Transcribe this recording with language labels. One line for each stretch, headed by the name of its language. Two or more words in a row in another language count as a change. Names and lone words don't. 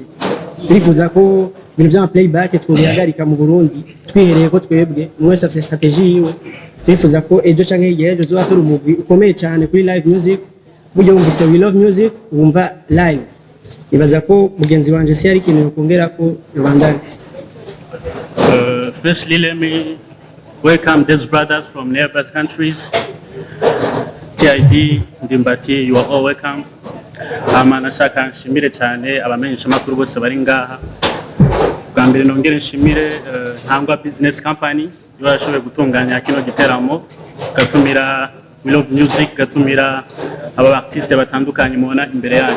Rundi: Turifuza ko ibintu by'ama playback twobihagarika mu Burundi, twihereye ko twebwe mwese afite strategy yiwe. Turifuza ko ejo canke igihe ejo zoba turi umugwi ukomeye cyane kuri
English: live music,
Rundi: buryo wumvise we love music wumva live. Nibaza ko mugenzi wanje si ari ikintu kongera ko rubandanye.
English: Firstly, let me welcome these brothers from neighbor countries. TID, Ndimbati, you are all welcome.
Rundi: Nashaka nshimire cyane abamenyesha makuru bose bari ngaha. Bwa mbere nongere nshimire Ntangwa Business Company yashoboye gutunganya kino giteramo, gatumira We Love Music, gatumira aba artiste batandukanye mubona imbere yanyu.